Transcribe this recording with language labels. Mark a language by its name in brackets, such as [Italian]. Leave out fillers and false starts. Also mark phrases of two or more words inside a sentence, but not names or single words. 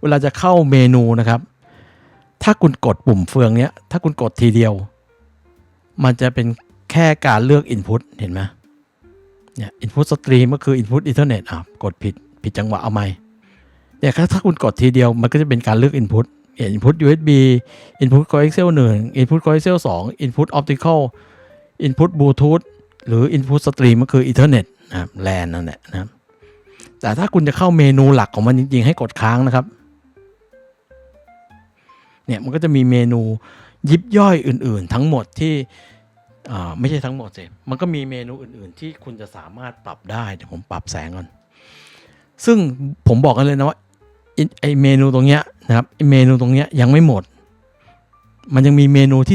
[Thai] ลาจะเข้าเมนูนะครับถ้าคุณกดปุ่มเฟืองเนี้ยถ้าคุณกดทีเดียวมันจะเป็น แค่การเลือก input เห็นไหมเนี่ย [English] input stream [Thai] ก็คือ [English] input ethernet [Thai] กดผิดจังหวะเอาใหม่เนี่ยถ้าคุณกดทีเดียวมันก็จะเป็นการเลือก [English] input input USB input coaxial 1 input coaxial 2 input optical input bluetooth [Thai] หรือ [English] input stream [Thai] ก็คือ ethernet นะครับ LAN นั่นแหละนะครับแต่ถ้าคุณจะเข้าเมนูหลักของมันจริงๆให้กดค้างนะครับ เนี่ยมันก็จะมีเมนูยิบย่อยอื่นๆทั้งหมดที่ไม่ใช่ทั้งหมดสิมันก็มีเมนูอื่นๆที่คุณจะสามารถปรับได้เดี๋ยวผมปรับแสงก่อนซึ่งผมบอกกันเลยนะว่าไอเมนูตรงเนี้ยนะครับไอเมนูตรงเนี้ยยังไม่หมดมันยังมีเมนูที่